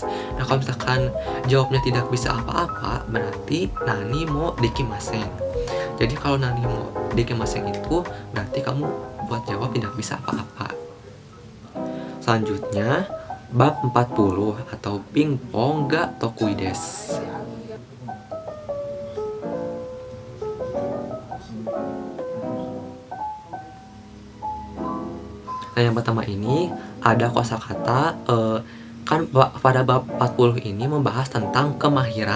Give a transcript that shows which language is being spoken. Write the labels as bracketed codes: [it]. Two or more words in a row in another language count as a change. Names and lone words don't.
[id] Nah, kalau misalkan jawabnya tidak bisa apa-apa, berarti [ja] 何もできません. [id] Jadi kalau [ja] 何もできません [id] itu berarti kamu buat jawab tidak bisa apa-apa. Selanjutnya bab 40 atau [ja] ピンポンが得意です. [id] Nah, yang pertama ini ada kosakata kan pada bab 40 ini membahas tentang kemahiran.